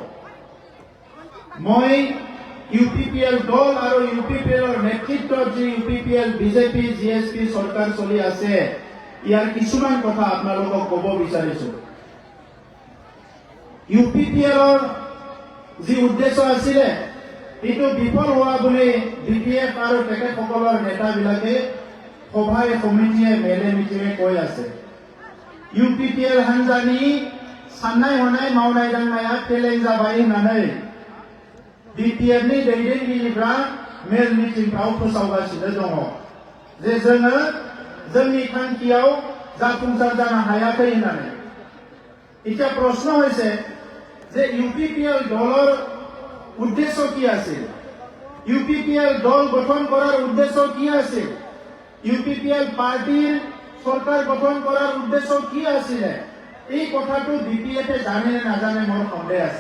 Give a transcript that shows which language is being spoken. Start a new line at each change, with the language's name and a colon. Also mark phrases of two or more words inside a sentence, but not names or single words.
Assamese: মই UPPL দল আৰু UPPLৰ নেতৃত্বত যি UPPL BJP GSP চৰকাৰ চলি আছে, ইয়াৰ কিছুমান কথা আপোনালোকক ক'ব বিচাৰিছো। UPPLৰ যি উদ্দেশ্য আছিলে এইটো বিফল হোৱা বুলি BPF আৰু তেখেতসকলৰ নেতাবিলাকে সভাই সমিতিয়ে মেলে মিটিঙে কৈ আছে।
Bodo: UPPL हान्जानि साननाय हनाय मावनाय दांनाया फेलें जाबाय होननानै BPF नि दैदेनगिरिफ्रा मेल मिटिंफ्राव फोसावगासिनो दङ जे जोङो जोंनि थांखियाव जाफुंसार जानो हायाखै होननानै।
Assamese: এতিয়া প্ৰশ্ন হৈছে যে UPPL দলৰ উদ্দেশ্য কি আছিল? UPPL দল গঠন কৰাৰ উদ্দেশ্য কি আছিল? UPPL পাৰ্টিৰ চৰকাৰ গঠন কৰাৰ উদ্দেশ্য কি আছিল? এই কথাটো BPF-এ জানে নে নাজানে মোৰ সন্দেহ আছে।